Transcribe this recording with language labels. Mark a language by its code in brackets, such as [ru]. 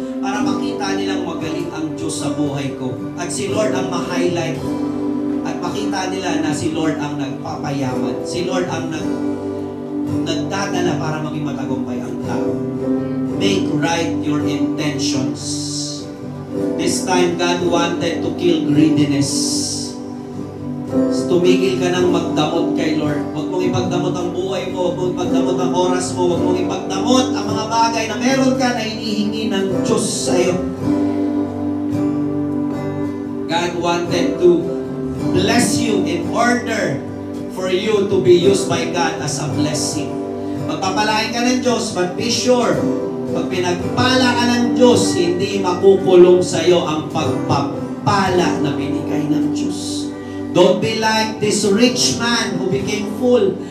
[tl] Para makita nilang magaling ang Diyos sa buhay ko. At si Lord ang ma-highlight. At makita nila na si Lord ang nagpapayaman. Si Lord ang nagdadala para maging matagumpay ang tao. [en] Make right your intentions. This time, God wanted to kill greediness. To [tl] tumigil ka ng magdamot kay Lord. Huwag mong ipagdamot ang buhay mo, huwag mong ipagdamot ang oras mo, huwag mong ipagdamot ang mga bagay na meron ka na hinihingi ng Diyos sa'yo. [en] God wanted to bless you in order for you to be used by God as a blessing. [tl] Magpapalain ka ng Diyos, [en] but be sure, [tl] pag pinagpala ka ng Diyos, hindi makukulong sa'yo ang pagpapala na binigay ng Diyos. [en] Don't be like this rich man who became full.